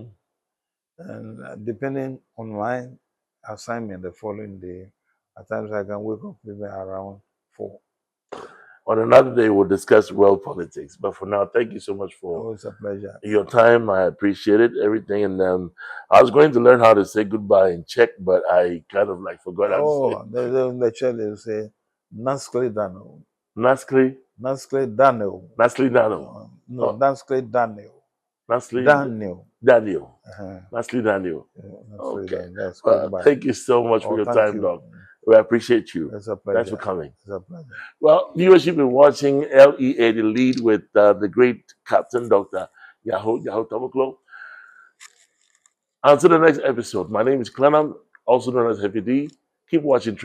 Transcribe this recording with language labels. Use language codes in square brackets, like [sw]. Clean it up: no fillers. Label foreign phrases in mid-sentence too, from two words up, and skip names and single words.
[en] And depending on my assignment the following day, at times I can wake up even around 4. On another day, we'll discuss world politics. But for now, thank you so much for Oh, it's a pleasure. Your time. I appreciate it, everything. And I was going to learn how to say goodbye in Czech, but I kind of forgot how to say it. The Czech they say [cs] Naskle Dano. [en] Naskli? [cs] Naskle Dano. Naskli Dano. [en] No, [cs] Naskle Daniel. [en] Naskli Daniel. Daniel. [cs] Naskli Daniel. [en] Okay. Well, thank you so much for your time, Doc. We appreciate you. It's a pleasure. Thanks for coming. It's a pleasure. Well, viewers, you've been watching LEA, the lead with the great Captain Dr.Nyaho Nyaho-Tamakloe. Until the next episode, my name is Clenham, also known as Heavy D.